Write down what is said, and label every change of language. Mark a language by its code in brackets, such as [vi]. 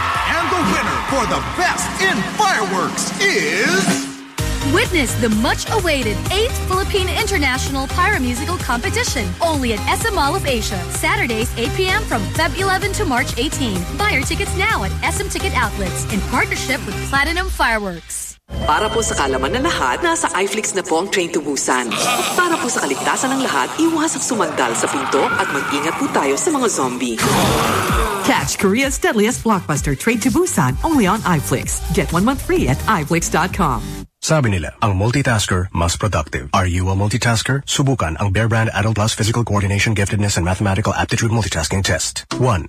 [en] And the winner for the best in fireworks is... Witness the much-awaited 8th Philippine International Pyromusical Competition, only at SM Mall of Asia, Saturdays 8 p.m. from Feb 11 to March 18. Buy your tickets now at SM Ticket Outlets in partnership with Platinum Fireworks. [tl] Para po sa kalaman ng lahat, nasa iFlix na po ang Train to Busan. Para po sa kaligtasan ng lahat, iwasang sumandal sa pinto at mag-ingat po tayo sa mga zombie. [en] Catch Korea's deadliest blockbuster, Train to Busan, only on iFlix. Get 1 month free at iFlix.com. [tl] Sabi nila, ang multitasker, mas productive. [en] Are you a multitasker? [tl] Subukan ang Bear Brand Adult Plus Physical Coordination Giftedness and Mathematical Aptitude Multitasking Test. 1.